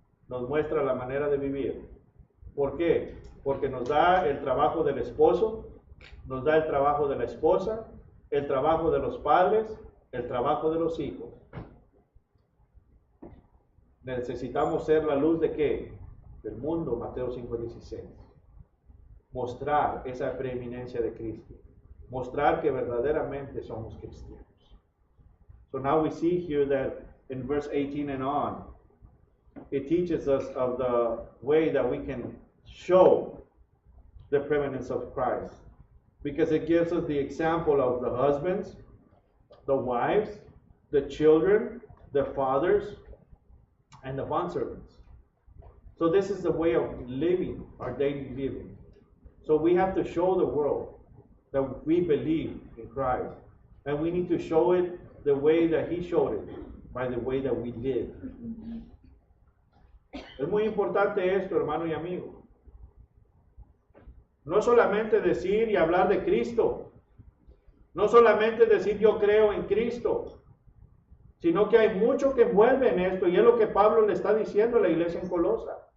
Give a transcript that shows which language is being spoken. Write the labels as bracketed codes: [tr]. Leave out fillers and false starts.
[es] Nos muestra la manera de vivir. ¿Por qué? Porque nos da el trabajo del esposo, nos da el trabajo de la esposa, el trabajo de los padres, el trabajo de los hijos. Necesitamos ser la luz de ¿qué? Del mundo, Mateo 5:16. Mostrar esa preeminencia de Cristo. Mostrar que verdaderamente somos cristianos. [en] So now we see here that in verse 18 and on, it teaches us of the way that we can show the preeminence of Christ. Because it gives us the example of the husbands, the wives, the children, the fathers, and the bondservants. So this is the way of living, our daily living. So we have to show the world that we believe in Christ. And we need to show it the way that He showed it, by the way that we live. [es] Es muy importante esto, hermano y amigo. No solamente decir y hablar de Cristo, no solamente decir yo creo en Cristo, sino que hay mucho que envuelve en esto, y es lo que Pablo le está diciendo a la iglesia en Colosa.